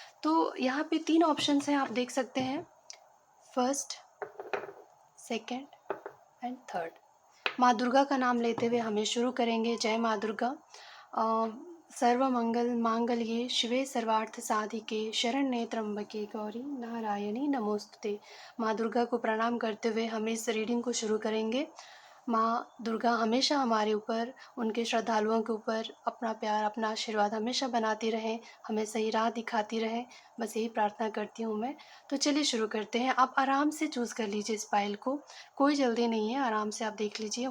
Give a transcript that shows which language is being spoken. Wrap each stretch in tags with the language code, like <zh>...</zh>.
<hi>तो यहाँ पे 3 ऑप्शंस हैं, आप देख सकते हैं।</hi> <en>First, second and third.</en> <hi>माँ दुर्गा का नाम लेते हुए हमें शुरू करेंगे। जय माँ दुर्गा।</hi> <sa>सर्वमंगल मांगल्ये शिवे सर्वार्थ साधिके शरण्ये त्र्यंबके गौरी नारायणी नमोस्तुते।</sa> <hi>माँ दुर्गा को प्रणाम करते हुए हम इस रीडिंग को शुरू करेंगे। माँ दुर्गा हमेशा हमारे ऊपर, उनके श्रद्धालुओं के ऊपर अपना प्यार, अपना आशीर्वाद हमेशा बनाती रहें, हमें सही राह दिखाती रहें, बस यही प्रार्थना करती हूँ मैं। तो चलिए शुरू करते हैं। आप आराम से चूज़ कर लीजिए इस फाइल को, कोई जल्दी नहीं है, आराम से आप देख लीजिए।</hi>